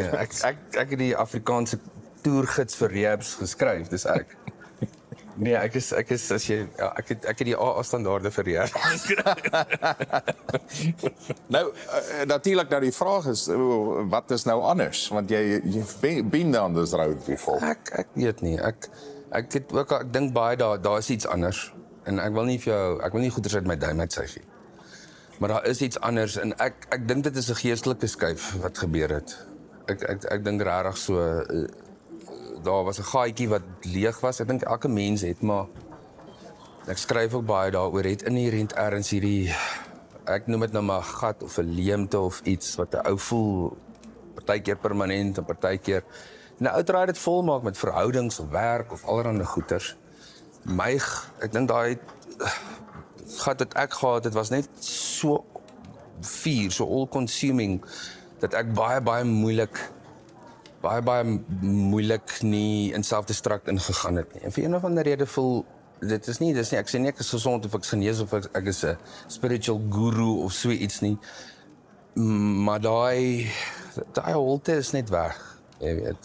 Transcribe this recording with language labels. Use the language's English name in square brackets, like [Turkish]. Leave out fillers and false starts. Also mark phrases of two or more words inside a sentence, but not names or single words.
[Afrikaans] Ek het die Afrikaanse toergids vir rehabs geskryf, dis ek. Nee, ek is as jy ja, ek het die AA standaarde vir rehab geskryf. Nou, natuurlik nou die vraag is, wat is nou anders? Want jy [English] been down this road before. [Afrikaans] Ek weet nie. Ek het ook ek dink baie daar is iets anders en ek wil nie goeders uit my duim uit sê nie. Maar daar is iets anders en ek dink dit is 'n geestelike skuif wat gebeur het. Ek dink regtig so daar was 'n gaatjie wat leeg was. Ek dink elke mens het, maar ek skryf ook baie daaroor het inherent ergens hierdie ek noem dit nou maar 'n gat of 'n leemte of iets wat 'n ou voel partykeer permanent en partykeer nou ou draai dit vol maak met verhoudings of werk of allerlei goeters. Ek dink daai gat wat ek gehad het was net so so all-consuming dat ek baie moeilik nie in selfdestruct ingegaan het nie. En vir een of ander rede voel dit is nie ek sê nie ek is gesond of ek is genees of ek is 'n [English] spiritual guru [Afrikaans] of so iets nie. Maar daai holte is net weg, jy weet.